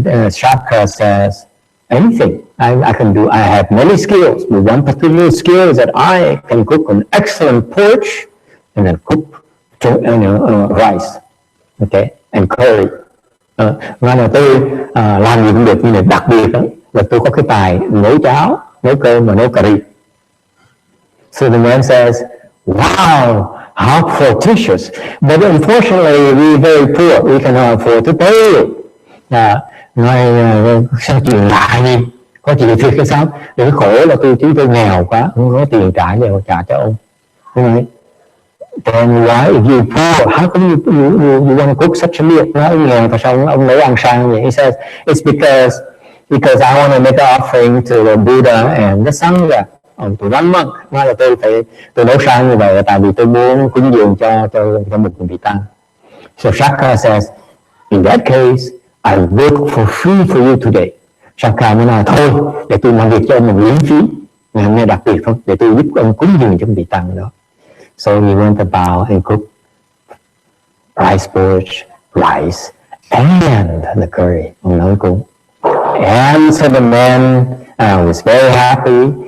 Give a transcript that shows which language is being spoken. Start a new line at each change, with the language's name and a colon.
English: Shakra says, "Anything. I can do. I have many skills, but one particular skill is that I can cook an excellent porridge and then cook rice, okay, and curry."
Vietnamese: Và là tôi làm gì cũng được, nhưng mà đặc biệt đó là tôi có cái tài nấu cháo, nấu cơm và nấu cà ri.
English: So the man says, "Wow, how fortuitous! But unfortunately, we're very poor. We cannot afford to pay you."
Vietnamese: Nói sao chuyện lạ gì? Có chuyện thiệt hay sao? Đừng khổ là chúng tôi nghèo quá, không có tiền trả cho ông.
English: Right? Then why, if you poor, how come you want to cook such a meal?
Vietnamese: Nói ông nghèo tại sao ông nấu ăn sang vậy?
English: He says, it's because I want to make an offering to the Buddha and the Sangha, to Dharma.
Vietnamese: Nói là tôi nấu sang như vậy là tại vì tôi muốn cúng dường cho một vị tăng.
English: So Shaka says, in that case, I work for free for you today.
Vietnamese: Shaka mới nói thôi, để tôi làm việc cho ông miễn phí, ngày hôm nay đặc biệt thôi, để tôi giúp ông cúng dường cho vị tăng đó.
English: So he went about and cooked rice porridge, rice, and the curry.
Vietnamese: Ông nấu cúng.
English: And so the man was very happy.